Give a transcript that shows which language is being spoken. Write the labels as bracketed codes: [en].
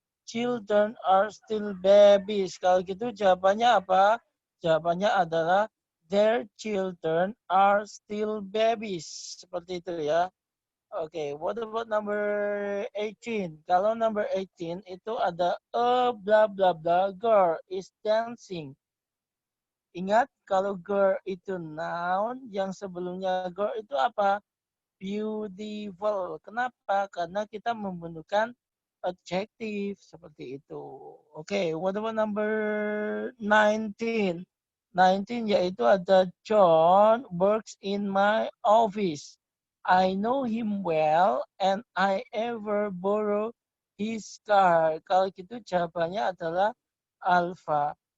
[en] Children are still babies. [id] Kalau gitu jawabannya apa? Jawabannya adalah [en] their children are still babies. [id] Seperti itu ya. [en] Oke, what about number 18? [id] Kalau number 18 itu ada [en] a blah blah blah girl is dancing. [id] Ingat kalau girl itu noun, yang sebelumnya girl itu apa? Beautiful. Kenapa? Karena kita membutuhkan adjective seperti itu. [en] Oke, what about number 19? 19 [id] yaitu ada [en] John works in my office. I know him well and I ever borrow his car. [id] Kalau gitu jawabannya adalah alpha.